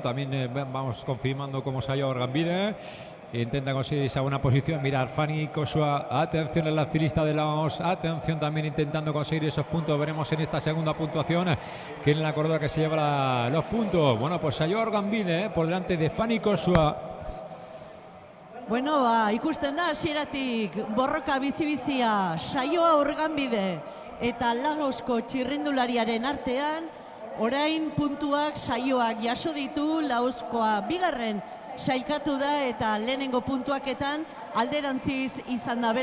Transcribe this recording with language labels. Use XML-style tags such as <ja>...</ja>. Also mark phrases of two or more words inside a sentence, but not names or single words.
<es>También vamos confirmando cómo se ha ido Organbide. Intenta conseguir esa buena posición. Mirar Fanny Kosua. Atención a la ciclista de Laos. Atención también intentando conseguir esos puntos. Veremos en esta segunda puntuación quién es la corredora que se lleva los puntos. Bueno, pues Saioa Organbide por delante de Fanny Kosua.</es> <eu>Bueno, ikusten da hasieratik borroka bizi-bizia Saioa Organbide eta Laosko txirrindulariaren artean. Orain puntuak Saioak jaso ditu, Laoskoa bigarren sailkatu da eta lehenengo puntuaketan alderantziz izan da.</eu>